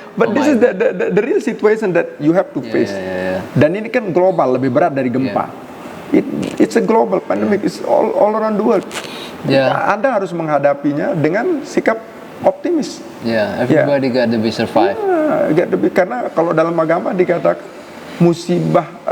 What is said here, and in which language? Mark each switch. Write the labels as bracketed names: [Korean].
[English] But this is the real situation that you have to face. [Indonesian] Dan ini kan global, lebih berat dari gempa. [English] It's a global pandemic, it's all around the world. [Indonesian] Anda harus menghadapinya dengan sikap optimis. [English] Everybody got to be survive. [Indonesian] Karena kalau dalam agama dikatakan musibah